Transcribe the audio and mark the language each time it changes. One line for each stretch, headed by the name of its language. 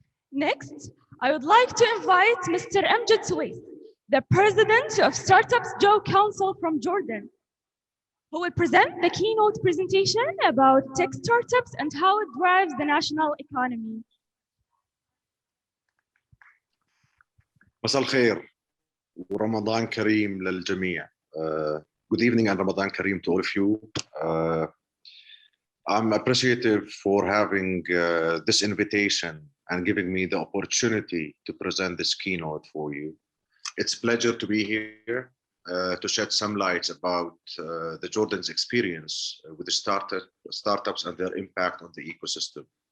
English: Next, I would like to invite Mr. Amjad Suwais, the president of Startups Joe Council from Jordan, who will present the keynote presentation about tech startups and how it drives the national economy.
Arabic: مساء الخير ورمضان كريم للجميع.
English: Good evening and Ramadan Kareem to all of you. I'm appreciative for having this invitation and giving me the opportunity to present this keynote for you. It's a pleasure to be here to shed some light about the Jordan's experience with the startups and their impact on the ecosystem.